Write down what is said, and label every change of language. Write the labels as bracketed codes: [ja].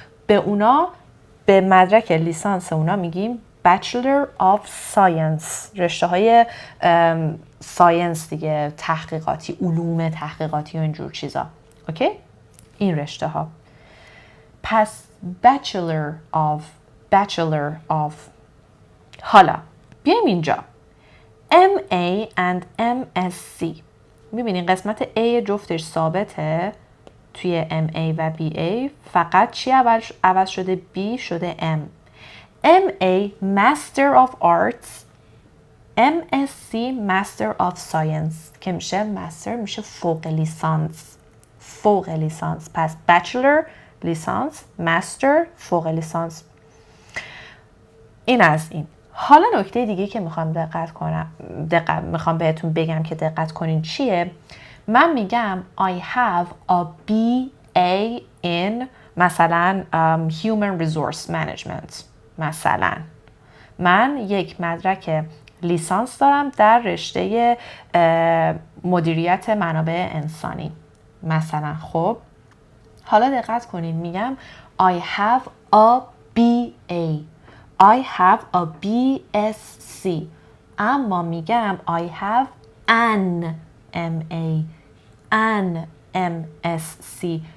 [fa] به اونا، به مدرک لیسانس اونا میگیم Bachelor of Science، رشته های ساینس دیگه، تحقیقاتی، علوم تحقیقاتی و اینجور چیزا. اوکی؟ این رشته ها. [en] پس Bachelor of. [fa] حالا بیایم اینجا MA and MSc. میبینین قسمت A جفتش ثابته توی MA و BA، فقط چی عوض شده؟ B شده M. [en] MA Master of Arts، MSc Master of Science [fa] که میشه مستر، میشه فوق لیسانس. فوق لیسانس. پس Bachelor لیسانس، مستر، فوق لیسانس. این از این. حالا نکته دیگه که میخوام بهتون بگم که دقت کنین چیه؟ من میگم [en] I have a BA in [fa] مثلا Human Resource Management. مثلا من یک مدرک لیسانس دارم در رشته مدیریت منابع انسانی مثلا. خب حالا دقت کنین، میگم [en] I have a BA، I have a BSc، [fa] اما میگم [en] I have an MA، an MSc.